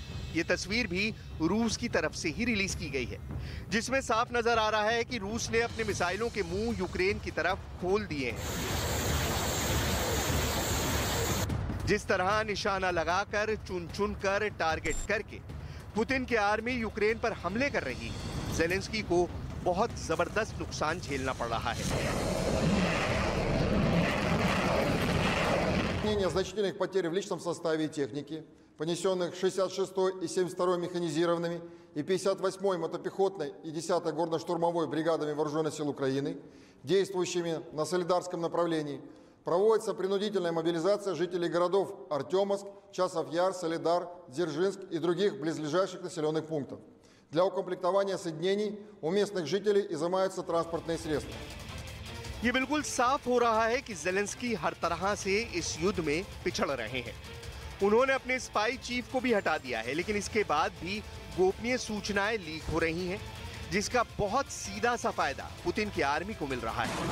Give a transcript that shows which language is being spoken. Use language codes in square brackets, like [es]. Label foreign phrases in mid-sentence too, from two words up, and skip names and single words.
[hi] ये तस्वीर भी रूस की तरफ से ही रिलीज की गई है जिसमें साफ नजर आ रहा है कि रूस ने अपने मिसाइलों के मुंह यूक्रेन की तरफ खोल दिए हैं। जिस तरह निशाना लगाकर चुन चुनकर टारगेट करके पुतिन की आर्मी यूक्रेन पर हमले कर रही है, जेलेंस्की को बहुत जबरदस्त नुकसान झेलना पड़ रहा है। [ru] Значительных потерь в личном составе и технике, понесенных 66-й и 72-й механизированными и 58-й мотопехотной и 10-й горно-штурмовой бригадами Вооруженных сил Украины, действующими на Солидарском направлении, проводится принудительная мобилизация жителей городов Артемовск, Часов Яр, Солидар, Дзержинск и других близлежащих населенных пунктов. Для укомплектования соединений у местных жителей изымаются транспортные средства. [hi] ये बिल्कुल साफ हो रहा है कि जेलेंस्की हर तरह से इस युद्ध में पिछड़ रहे हैं। उन्होंने अपने स्पाई चीफ को भी हटा दिया है, लेकिन इसके बाद भी गोपनीय सूचनाएं लीक हो रही हैं, जिसका बहुत सीधा सा फायदा पुतिन की आर्मी को मिल रहा है।